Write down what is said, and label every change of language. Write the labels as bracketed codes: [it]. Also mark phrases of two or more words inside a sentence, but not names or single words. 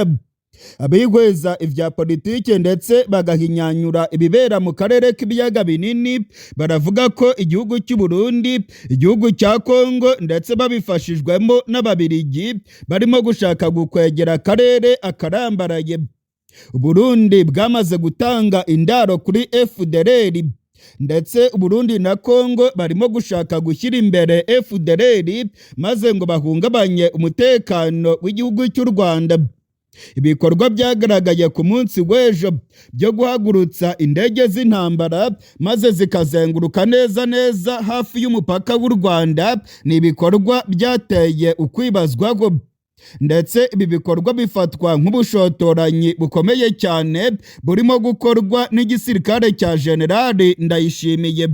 [rw] Abihweza ivya politike ndetse bagahinyanyura ibibera mu karere k'ibiyaga binini baravuga ko igihugu cy'u Burundi, igihugu cya Kongo ndetse babifashijwemo n'Ababiligi barimo gushaka gukwegera akarere akarambaraye. Burundi bwamaze gutanga indaro kuri FDLR, ndetse Burundi na Kongo barimo gushaka gushyira imbere FDLR maze ngo bahungabanye umutekano w'igihugu cy'u Rwanda. Ibikorwa byagaragaye ku munsi w'ejo byo guhagurutsa indege z'intambara maze zikazenguruka neza hafi y'umupaka w'u Rwanda ni ibikorwa byateye ukwibazwaho, ndetse ibi bikorwa bifatwa nk'ubushotoranyi bukomeye cyane burimo gukorwa n'igisirikare cya Generali Ndayishimiye.